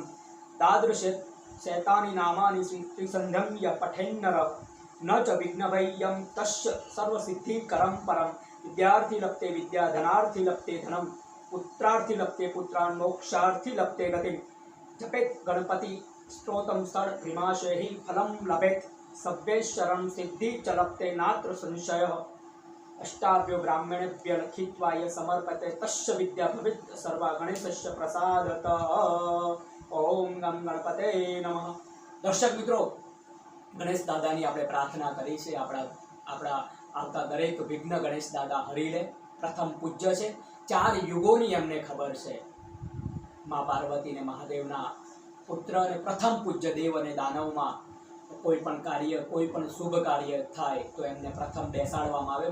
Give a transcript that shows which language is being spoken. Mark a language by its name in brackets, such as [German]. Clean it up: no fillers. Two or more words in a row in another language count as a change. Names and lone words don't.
[Sanskrit] द्वादश शैतानि नामानि त्रिसन्ध्यं य पठेन्नर न च विघ्नभयं तस्य सर्वसिद्धिकरं परं विद्यार्थी लप्ते विद्या धनार्थी लप्ते धनं पुत्रार्थी लप्ते पुत्रान् मोक्षार्थी लप्ते गतिं जपेत् गणपति स्तोत्रं षड् त्रिमाशैः फलं लभेत् सव्यैश्वरं सिद्धि च लप्ते नात्र संशयः अष्टाभ्यो ब्राह्मणेभ्य लिखित्वा य समर्पते तस्य विद्या भवेत् सर्वा गणेशस्य प्रसादतः. ओम गम गणपते नमः. [Gujarati] દર્શક મિત્રો, ગણેશ દાદાની આપણે પ્રાર્થના કરી છે. આપણા આવતા દરેક વિઘ્ન ગણેશ દાદા હરી લે. પ્રથમ પૂજ્ય છે. 4 યુગોની એમને ખબર છે. મા પાર્વતી ને મહાદેવના પુત્ર અને પ્રથમ પૂજ્ય દેવ અને દાનવમાં કોઈ પણ કાર્ય, કોઈ પણ શુભ કાર્ય થાય તો એમને પ્રથમ બેસાડવામાં આવે.